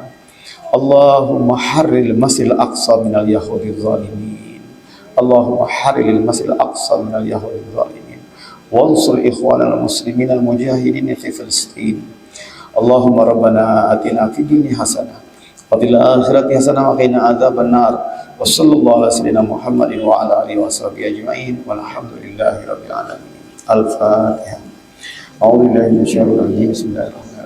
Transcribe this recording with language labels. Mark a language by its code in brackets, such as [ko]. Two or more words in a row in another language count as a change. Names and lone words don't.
[ar] اللهم حرر المسجد الأقصى من اليهود الظالمين. اللهم حرر المسجد الأقصى من اليهود الظالمين. وانصر إخوان المسلمين المجاهدين في فلسطين. اللهم ربنا آتنا في الدنيا حسنة وفي الآخرة حسنة وقنا عذاب النار. وصلى الله على سيدنا محمد وعلى آله وصحبه أجمعين والحمد لله رب العالمين. Al-Fatihah. أعوذ بالله من الشيطان الرجيم. بسم الله الرحمن الرحيم.